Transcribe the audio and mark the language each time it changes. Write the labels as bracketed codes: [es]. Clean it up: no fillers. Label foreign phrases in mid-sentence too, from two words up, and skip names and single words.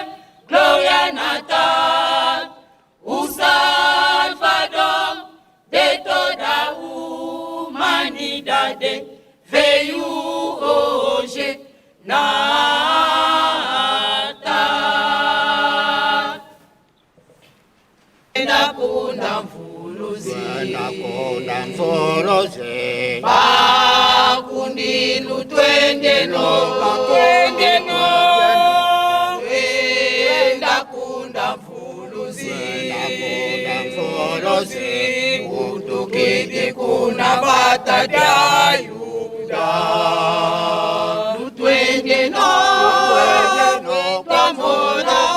[pt] Glória, Natal, o Salvador de toda a humanidade. Veio hoje, Natal. [kg] Nakunda mfuluzi bakundilu twende no nakunda mfuluzi utukidi kuna batadayuda twende no pamona